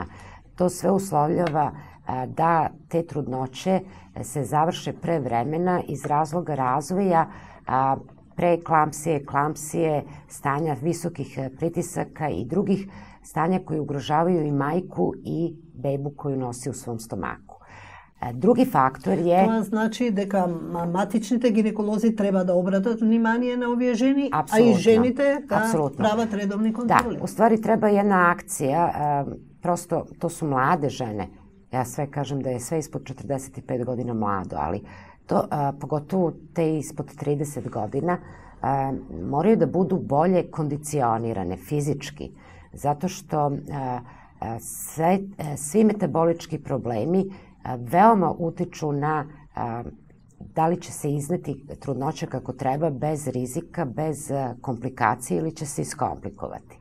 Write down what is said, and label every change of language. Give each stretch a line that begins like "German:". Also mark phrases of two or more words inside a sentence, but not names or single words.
Serbian: To sve uslovljava da te trudnoće se završe pre vremena iz razloga razvoja preeklampsije, klampsije, stanja visokih pritisaka i drugih stanja koji ugrožavaju i majku i bebu koju nosi u svom stomaku. Drugi faktor je...
Macedonian: Тоа значи дека матичните гинеколози треба да обратат внимание на овие жени, а и жените да прават редовни контроли.
Serbian: Da, u stvari treba jedna akcija, prosto to su mlade žene. Ja sve kažem da je sve ispod 45 godina mlado, ali to, pogotovo te ispod 30 godina, moraju da budu bolje kondicionirane fizički, zato što svi metabolički problemi veoma utiču na da li će se izneti trudnoća kako treba, bez rizika, bez komplikacije ili će se iskomplikovati.